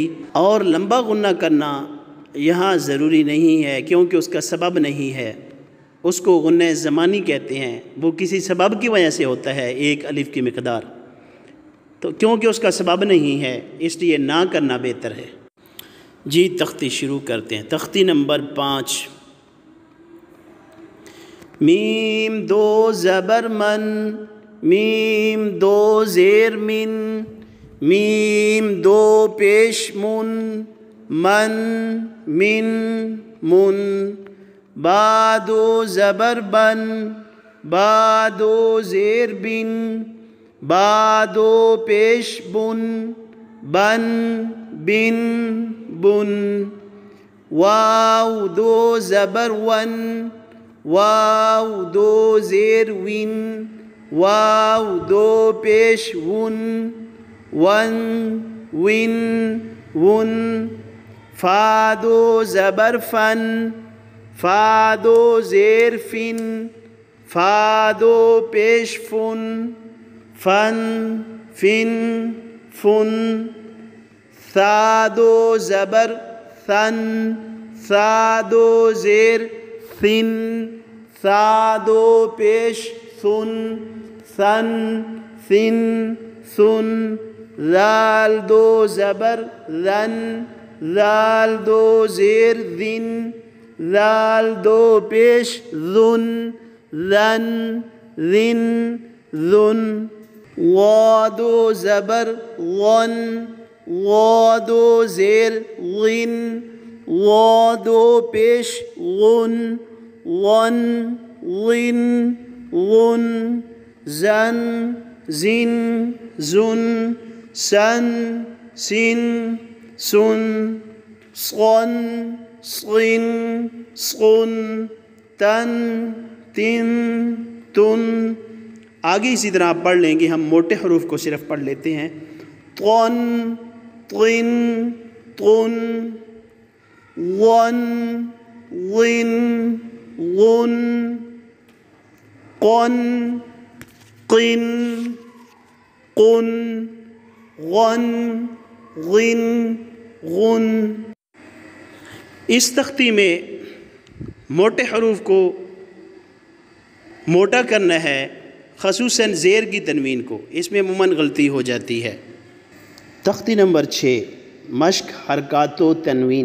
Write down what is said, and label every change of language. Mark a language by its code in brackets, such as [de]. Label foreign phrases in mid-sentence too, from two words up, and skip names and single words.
[ur] اور لمبا غنہ کرنا یہاں ضروری نہیں ہے، کیونکہ اس کا سبب نہیں ہے، اس کو غنہ زمانی کہتے ہیں، وہ کسی سبب کی وجہ سے ہوتا ہے، ایک الف کی مقدار، تو کیونکہ اس کا سبب نہیں ہے اس لیے نہ کرنا بہتر ہے۔ جی تختی شروع کرتے ہیں۔ تختی نمبر 5، میم دو زبر من، میم دو زیر من، میم دو پیش من، من من من، با دو زبر بن، با دو زیر بن، با دو پیش بن، بن بن بن، واو دو زبر ون، واو دو زیر ون، واو دو پیش ون، ون ون ون، فا دو زبر فن، فا دو زیر فن، فا دو پیش فن، فن فن فن، ثا دو زبر ثن، ثا دو زیر ثن، ثا دو پیش ثن، ثن ثن ثن، ذال دو زبر ذن، ذال دو زیر ذن، ذال دو پیش ذن، ذن ذن ذن، وا دو زبر ون، وا دو زیر غن، وا دو پیش غن، غن غن غن، زن زن زن، سن سن سن، صن صن صن، تن تن تن۔ آگے اسی طرح آپ پڑھ لیں گے، ہم موٹے حروف کو صرف پڑھ لیتے ہیں۔ طن طن طن، غن غن غن، قن قن قن، غن غن غن۔ اس تختی میں موٹے حروف کو موٹا کرنا ہے، خصوصاً زیر کی تنوین کو، اس میں عموماً غلطی ہو جاتی ہے۔ تختی نمبر 6، مشق حرکات و تنوین۔